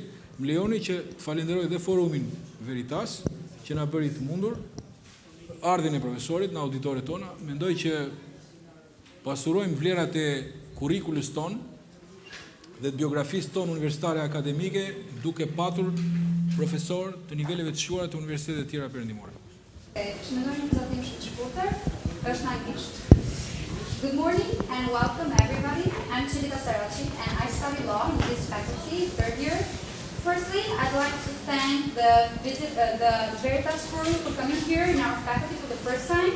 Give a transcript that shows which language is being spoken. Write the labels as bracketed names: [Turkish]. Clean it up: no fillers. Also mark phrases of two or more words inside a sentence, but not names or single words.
[Albanian] Më lejoni që të falenderoj dhe forumin Veritas që na bëri të mundur, ardhin e profesorit në auditoret tona. Mendoj që pasurojmë vlerat e kurrikulës tonë dhe të biografisë tonë universitare akademike duke patur profesor të niveleve të shquara të universitetet të tjera perëndimore. [English] Good morning and welcome everybody. I'm Chilita Sarachi and I study law in this faculty, third year. Firstly, I'd like to thank the Veritas Forum for coming here in our faculty for the first time.